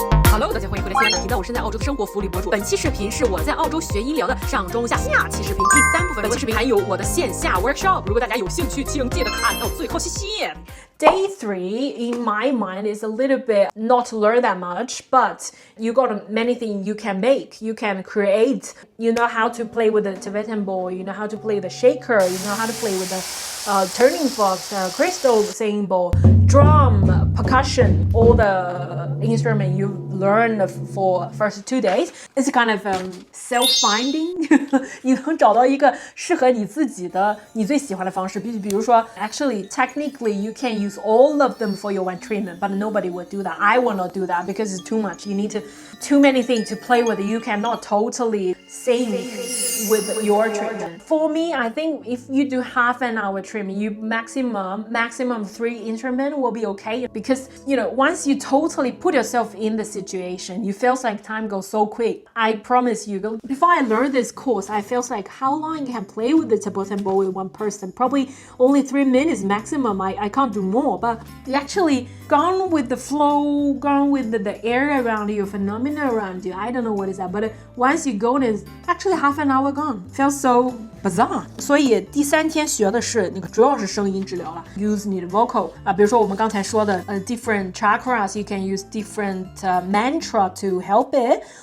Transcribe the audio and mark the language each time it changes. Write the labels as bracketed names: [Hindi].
[Chinese] Hello， 大家欢迎回来。今天呢，频道我是在澳洲的生活福利博主。本期视频是我在澳洲学医疗的上中下期视频第3部分。本期视频还有我的线下 workshop， 如果大家有兴趣，请记得看到最后，谢谢。 [English] Day 3, in my mind, is a little bit not to learn that much, but you got many things you can make, you can create. You know how to play with the Tibetan ball, you know how to play the shaker, you know how to play with the turning box, crystal singing bowl, drum, percussion, all the instrument you learned for first 2 days. It's kind of self-finding. [Chinese] 你能找到一个适合你自己的、你最喜欢的方式。比如说 [English] actually, technically, you can use all of them for your one treatment, but nobody would do that. I will not do that because it's too much. You need too many things to play with. You cannot totally sing with your treatment. For me, I think if you do half an hour treatment, you maximum 3 instruments will be okay, because once you totally put yourself in the situation, you feels like time goes so quick. I promise you, before I learned this course, I felt like how long you can play with the Tibetan bowl with one person? Probably only 3 minutes maximum. I can't do more, but you actually gone with the flow, gone with the air around you, phenomena around you. I don't know what is that, but once you go, it's actually half an hour gone. Feels so bizarre. [Chinese] 所以第3天学的是主要是声音治疗了 [English] ，use [Chinese] 你的 [English] vocal [Chinese] 比如说我们刚才说的 [English] different chakras, you can use different mantra to help it.